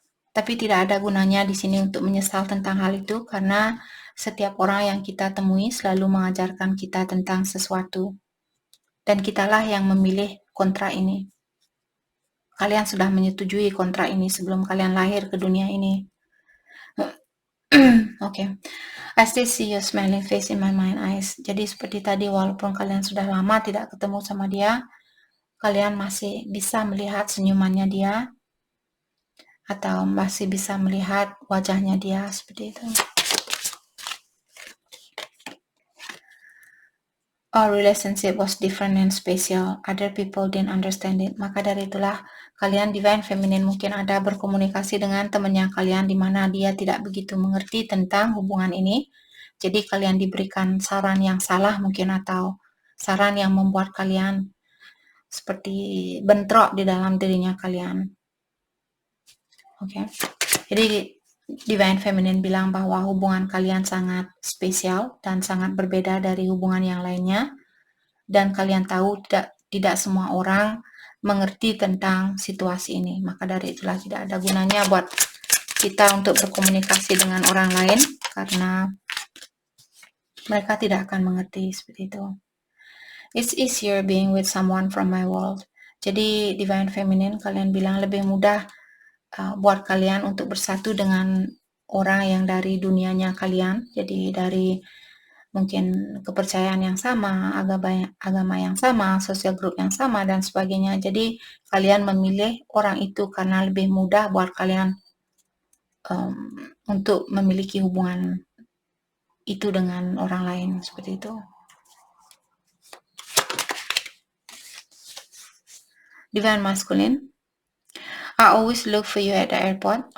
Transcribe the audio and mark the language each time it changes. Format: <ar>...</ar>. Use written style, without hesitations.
<id>Tapi tidak ada gunanya di sini untuk menyesal tentang hal itu, karena setiap orang yang kita temui selalu mengajarkan kita tentang sesuatu. Dan kitalah yang memilih kontrak ini. Kalian sudah menyetujui kontrak ini sebelum kalian lahir ke dunia ini.</id> <en>Okay. I still see your smiling face in my mind eyes.</en> <id>Jadi seperti tadi, walaupun kalian sudah lama tidak ketemu sama dia, kalian masih bisa melihat senyumannya dia, atau masih bisa melihat wajahnya dia, seperti itu.</id> <en>Our relationship was different and special. Other people didn't understand it.</en> <id>Maka dari itulah kalian divine feminine mungkin ada berkomunikasi dengan temannya kalian di mana dia tidak begitu mengerti tentang hubungan ini. Jadi kalian diberikan saran yang salah mungkin, atau saran yang membuat kalian seperti bentrok di dalam dirinya kalian. Oke. Jadi divine feminine bilang bahwa hubungan kalian sangat spesial dan sangat berbeda dari hubungan yang lainnya, dan kalian tahu tidak semua orang mengerti tentang situasi ini. Maka dari itulah tidak ada gunanya buat kita untuk berkomunikasi dengan orang lain, karena mereka tidak akan mengerti, seperti itu.</id> <en>It's easier being with someone from my world.</en> <id>Jadi divine feminine kalian bilang lebih mudah buat kalian untuk bersatu dengan orang yang dari dunianya kalian. Jadi dari mungkin kepercayaan yang sama, agama yang sama, sosial group yang sama, dan sebagainya. Jadi kalian memilih orang itu karena lebih mudah buat kalian untuk memiliki hubungan itu dengan orang lain, seperti itu.</id> <en>Divine masculine, I always look for you at the airport.</en>